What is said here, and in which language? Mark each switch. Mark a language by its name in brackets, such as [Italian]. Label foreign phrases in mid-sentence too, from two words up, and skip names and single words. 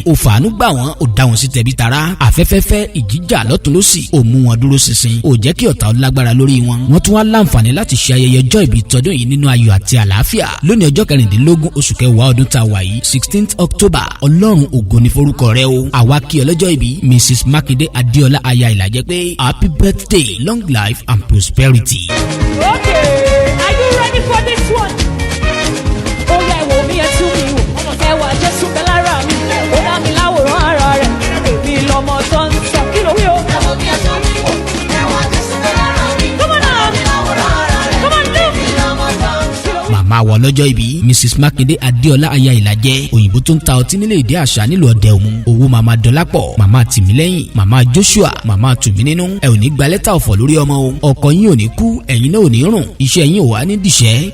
[Yoruba] Ó fàánú gbà wọ́n, ó dá wọn sí tẹbí tará. Afẹ́fẹ́fẹ́ ìjìjà lọ́tùn lósì, ó mú wọn dúró ṣinṣin, ó jẹ́ kí ọ̀tá ó lágbára lórí wọn. Wọ́n tún wá láǹfààní láti ṣe ayẹyẹ ọjọ́ ìbí tọdún yìí nínú ayọ̀ àti àlàáfíà. Lónìí ọjọ́ kẹrìndínlógún oṣù kẹwàá ọdún tá a wà yìí, [English] sixteenth October, [Yoruba] Ọlọ́run ògo ni forúkọ rẹ o. Àwa kí ọlọ́jọ́ ìbí, Mrs. Mákindé Adéọlá aya Ìlàjẹ pé [English] happy birthday, long life and prosperity. Okay, are you ready for this one? [Yoruba] Ó yá, ẹ wò mí, ẹ tún mi wò. Ẹ wà Jésù bẹ lára mi. Ó dá mi láwòrán ara rẹ̀. Èmi lọmọ tó ń sọ. Kí ló wí o? Ẹ wò mí, ẹ tún mi wò. Ẹ wà Jésù bẹ lára mi. [English] Come on now. Come on, do. [Yoruba] Kí ló wí? Màmá wa ọlọ́jọ́ ìbí, Mrs. Mákindé Adéọlá aya Ìlàjẹ, òyìnbó tó ń ta ọtí nílé ìdí àṣà nílùú Ọdẹ Òmu. Owó màmá Dọlápọ̀, màmá Tìmílẹ́yìn, màmá Joshua, màmá Tùmí nínú. Ẹ ò ní gba lẹ́tà ọ̀fọ̀ lórí ọmọ o. Ọkọ yín ò ní kú, ẹ̀yin náà ò ní rùn. Iṣẹ́ yín ò wá ní dìṣẹ́.